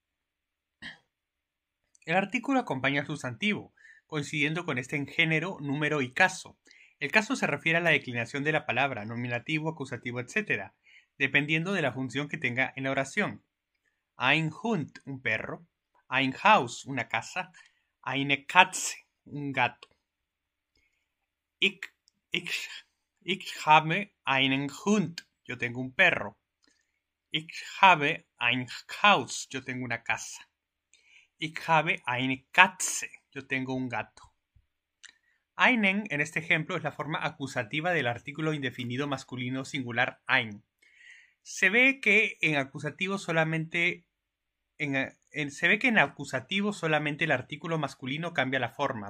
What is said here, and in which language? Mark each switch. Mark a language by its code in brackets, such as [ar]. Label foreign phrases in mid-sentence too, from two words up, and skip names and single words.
[es] El artículo acompaña al sustantivo, coincidiendo con este en género, número y caso. El caso se refiere a la declinación de la palabra, nominativo, acusativo, etc., dependiendo de la función que tenga en la oración. [de] Ein Hund, [es] un perro; [de] ein Haus, [es] una casa; [de] eine Katze, [es] un gato. [de] Ich habe einen Hund, [es] yo tengo un perro. [de] Ich habe ein Haus, [es] yo tengo una casa. [de] Ich habe eine Katze, [es] yo tengo un gato. Einen, en este ejemplo, es la forma acusativa del artículo indefinido masculino singular ein. Se ve que en acusativo solamente el artículo masculino cambia la forma.